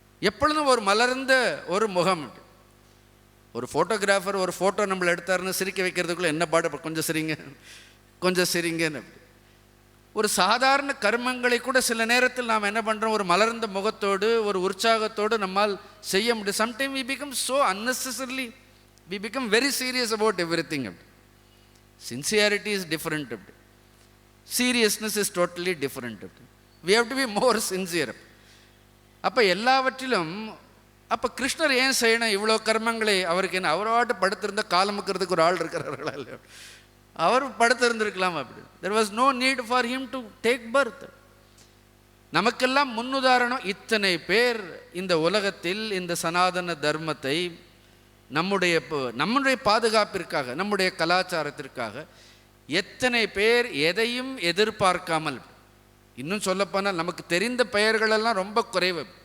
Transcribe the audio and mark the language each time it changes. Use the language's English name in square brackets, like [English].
[Tamil] எப்பொழுதும் ஒரு மலர்ந்த ஒரு முகம். ஒரு ஃபோட்டோகிராஃபர் ஒரு ஃபோட்டோ நம்மளை எடுத்தாருன்னு சிரிக்க வைக்கிறதுக்குள்ளே என்ன பாடு, கொஞ்சம் சிரிங்க கொஞ்சம் சிரிங்கன்னு. ஒரு சாதாரண கர்மங்களை கூட சில நேரத்தில் நாம் என்ன பண்ணுறோம், ஒரு மலர்ந்த முகத்தோடு ஒரு உற்சாகத்தோடு நம்மால் செய்ய முடியும். [English] Sometime we become so unnecessarily, we become very serious about everything. Sincerity is different. Seriousness is totally different. We have to be more sincere. [Tamil] அப்போ எல்லாவற்றிலும் அப்போ கிருஷ்ணர் ஏன் செய்யணும் இவ்வளோ கர்மங்களை? அவருக்கு என்ன, அவரோட்டு படுத்திருந்த காலமுக்கிறதுக்கு ஒரு ஆள் இருக்கிறார்களா இல்லையா? அவர் படுத்திருந்திருக்கலாம். [English] அப்படி there was no need for him to take birth. [Tamil] நமக்கெல்லாம் முன்னுதாரணம் இத்தனை பேர் இந்த உலகத்தில் இந்த சனாதன தர்மத்தை நம்முடைய பாதுகாப்பிற்காக, நம்முடைய கலாச்சாரத்திற்காக எத்தனை பேர் எதையும் எதிர்பார்க்காமல், இன்னும் சொல்லப்போனால் நமக்கு தெரிந்த பெயர்களெல்லாம் ரொம்ப குறைவு.